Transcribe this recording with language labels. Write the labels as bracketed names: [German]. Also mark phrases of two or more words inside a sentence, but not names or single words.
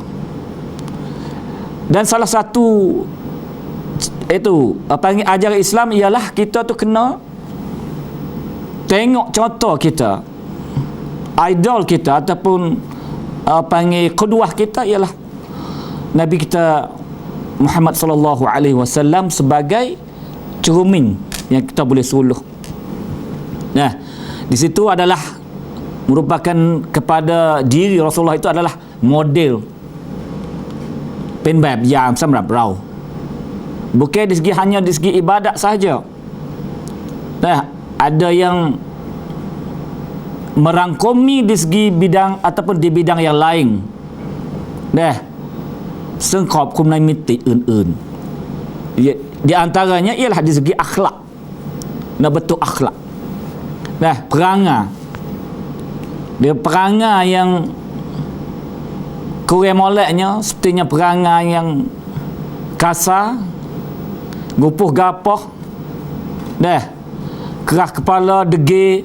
[Malay] Dan salah satu itu apa panggil ajaran Islam ialah kita tu kena tengok contoh kita, idol kita ataupun panggil qudwah kita ialah Nabi kita Muhammad [Arabic] صلى الله عليه وسلم [Malay] sebagai cermin yang kita boleh suluh. Nah, di situ adalah merupakan kepada diri Rasulullah itu adalah model [Thai] เป็นแบบอย่างสำหรับเรา [Malay] bukan di segi hanya di segi ibadat sahaja. Nah, ada yang merangkumi di segi bidang ataupun di bidang yang lain. [Thai] ซึ่งครอบคลุมในมิติอื่นๆ [Malay] di antaranya ialah di segi akhlak. Nak betul akhlak. Perangai. Dia perangai yang kurang moleknya, sepertinya perangai yang kasar, gupuh gapah, keras kepala, degil.